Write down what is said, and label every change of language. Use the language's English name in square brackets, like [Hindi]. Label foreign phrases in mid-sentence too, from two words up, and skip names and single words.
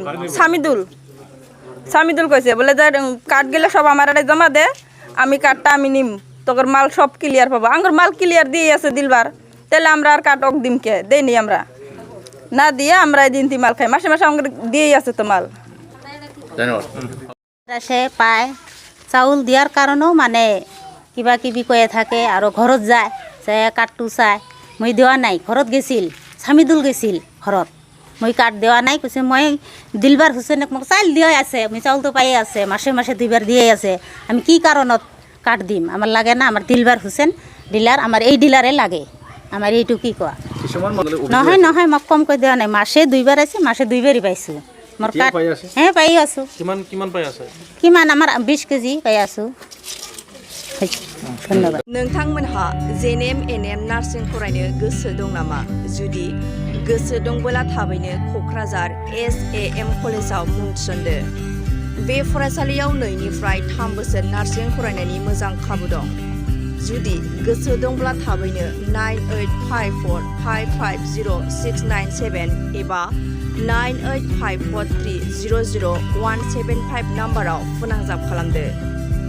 [Bangla] সামিদুল কইছে বলে যে কাঠ গেলে সব আমার এটা জমা দে, আমি কাঠটা আমি নিম, তোর মাল সব ক্লিয়ার পাবো। আঙ্গুর মাল ক্লিয়ার দিয়ে আছে দিলবার, তাহলে আমরা আর কাঠ দিম কে? দেয়নি, আমরা না দিয়ে আমরা এই দিনটি মাল খাই, মাসে মাসে আমাদের দিয়েই আছে তো মাল। সে পায় চাউল দিয়ার কারণেও মানে কিবা কিবি কয়ে থাকে, আর ঘরত যায় সে কাঠটো চায়। [Assamese] মই দেওয়া নাই, ঘরত গেছিল, সামিদুল গেছিল ঘরত, মই কাঠ দেওয়া নাই, কৈছে মই দিলবার হুসেনক মোক চাউল দিয়ে আছে, মই চাউলটো পাই আছে, [Bangla] মাসে মাসে 2বার দিয়ে আছে, আমি কি কারণত কাঠ দিম? আমার লাগে না, আমার দিলবার হুসেন ডিলার, আমার এই ডিলারে লাগে, আমার এইটো কি কোৱা? [Assamese] নহয় নহয়, মোক কম কৈ দেওয়া নাই, মাসে 2বার আছে, মাসে 2বারই পাইছোঁ মোৰ কাঠ। পাই আছোঁ। কিমান পাই আছে? কিমান আমার 20 কেজি পাই আছোঁ। ধন্যবাদ। [Bodo] नोंथांमोनहा जेएनएम एनएम नार्सिं फरायनो गोसो दं नामा? जुदि गोसो दंबोला थाबैनो क'क्राझार SAM कलेजाव मुं थिसनदो। बे फरायसालियाव 2निफ्राय 3 बोसोर नार्सिं फरायनायनि मोजां खाबु दं। जुदि गोसो दंब्ला थाबैनो 9854550697 एबा 9854300175 नाम्बाराव फोनांजाब खालामदो।